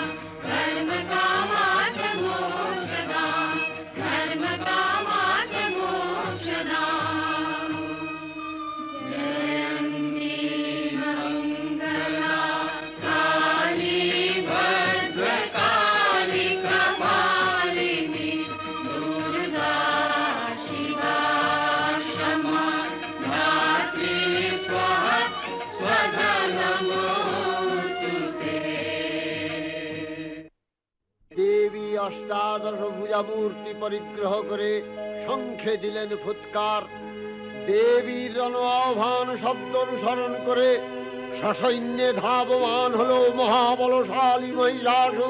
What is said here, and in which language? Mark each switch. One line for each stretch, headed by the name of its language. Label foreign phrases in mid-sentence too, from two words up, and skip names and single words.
Sanskrit: धर्मकामार्थमोक्षदा धर्मकामार्थमोक्षदा जयन्ती मङ्गला काली भद्रकाली कपालिनी दुर्गा शिवा क्षमा धात्री स्वाहा स्वधा नमोऽस्तु ते।
Bangla: দেবী অষ্টাদশ ভুজামূর্তি পরিগ্রহ করে শঙ্খে দিলেন ফুৎকার। দেবীর রণ আহ্বান শব্দ অনুসরণ করে সসৈন্যে ধাবমান হলো মহাবলশালী মহিষাসুর।